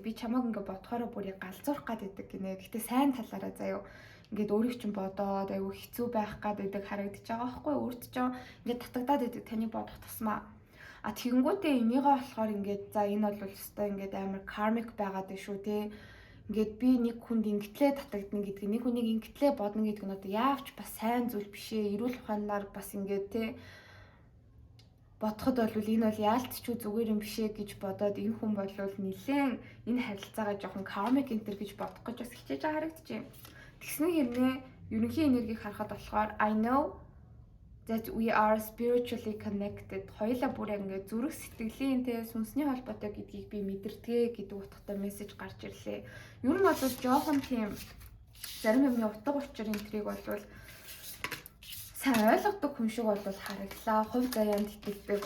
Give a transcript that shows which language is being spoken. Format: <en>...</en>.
<mn>Би чамайг ингээ бодохоор бүр яг галзуурах гэдэг гинэ. Гэхдээ сайн талаараа заяа ингээд өөрийг чинь бодоод айгүй хэцүү байх гэдэг харагдаж байгаа байхгүй өөрт чинь ингээд татагдаад идэг таны бодох тусмаа. Тэгэнгүүтээ энийгээ болохоор ингээд за энэ бол өстой ингээд амар karmic байгаад шүү те. Ингээд би нэг хүнд ингэтлээ татагдана гэдгийг нэг хүнийг ингэтлээ бодно гэдэг нь одоо яавч бас сайн зүйл биш ээ. Эрүүл ухаанаар бас ингээд те бодоход бол энэ бол яалтчгүй зүгээр юм биш ээ гэж бодоод энэ хүн бол нэлээд энэ харилцаагаа жоохон karmic enter гэж бодох гэж бас хичээж байгаа харагдаж байна. Тэгснэ хэрнээ ерөнхий энергийг харахад болохоор</mn> <en>I know that we are spiritually connected.</en> <mn>Хоёулаа бүр ингээд зүрх сэтгэлийн те сүнсний холбоотой гэдгийг би мэдэрдэг гэдэг утгатай мессеж гарч ирлээ. Ер нь бол жоохон тийм зарим юмны утга учир энтрийг бол сайн ойлгодог хүн шиг бол хараглаа. Хувь заяанд итгэдэг.</mn>